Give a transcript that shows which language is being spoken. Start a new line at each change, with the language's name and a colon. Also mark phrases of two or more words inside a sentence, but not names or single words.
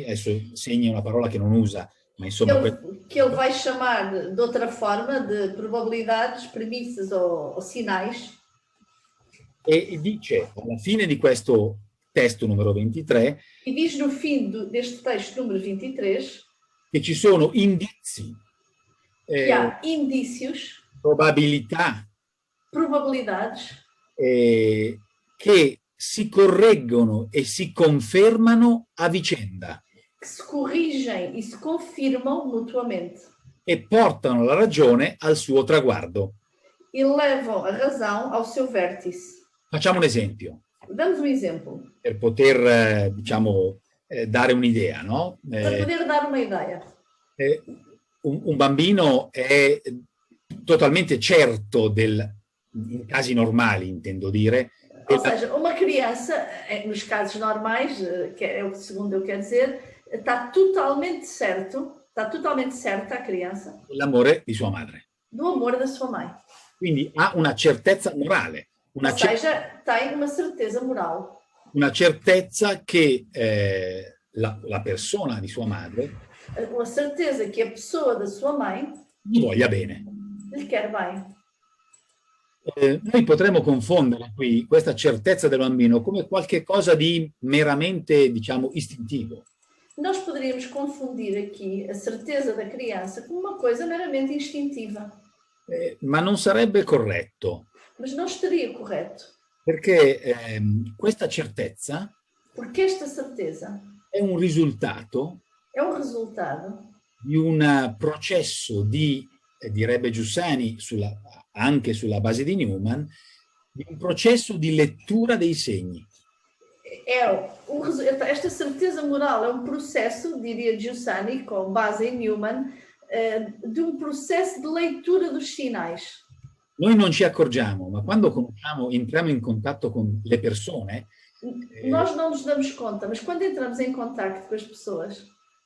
Italian: Adesso segni è una parola che non usa, ma insomma...
Portuguese: que ele vai chamar de outra forma, de probabilidades, premissas ou sinais.
Italian: E dice alla fine di questo testo numero 23
Portuguese: E diz no fim deste texto número 23
Italian: che ci sono indizi,
Portuguese: que há indícios,
Italian: probabilità
Portuguese: probabilidades
Italian: che si correggono e si confermano a vicenda
Portuguese: que se corrigem e se confirmam mutuamente
Italian: e portano la ragione al suo traguardo.
Portuguese: e levam a razão ao seu vértice.
Italian: Facciamo un esempio
Portuguese: Damos um exemplo,
Italian: per poter dare un'idea, no?
Portuguese: para poder dar uma ideia.
Italian: Un bambino è totalmente certo in casi normali, intendo dire.
Portuguese: Ou seja, uma criança, nos casos normais, que é o segundo eu quero dizer, está totalmente certa a criança
Italian: L'amore di sua madre.
Portuguese: do amor da sua mãe.
Italian: Quindi ha una certezza morale,
Portuguese: Ou seja, tem uma certeza moral.
Italian: una certezza che la persona di sua madre
Portuguese: Uma certeza que a pessoa da sua mãe
Italian: gli voglia bene.
Portuguese: lhe quer bem.
Italian: Noi potremmo confondere qui questa certezza del bambino come qualche cosa di meramente, diciamo, istintivo.
Portuguese: Nós poderíamos confundir aqui a certeza da criança com uma coisa meramente instintiva.
Italian: Ma non sarebbe corretto,
Portuguese: Mas não estaria correto.
Italian: perché questa certezza
Portuguese: Porque esta certeza
Italian: è un risultato
Portuguese: é um resultado
Italian: di un processo direbbe Giussani, anche sulla base di Newman, di un processo di lettura dei segni.
Portuguese: Esta certeza moral é um processo, diria Giussani, com base em Newman, de um processo de leitura dos sinais.
Italian: Noi non ci accorgiamo, ma quando entriamo in contatto con le persone,
Portuguese: Nós não nos damos conta, mas quando entramos em contacto com as pessoas,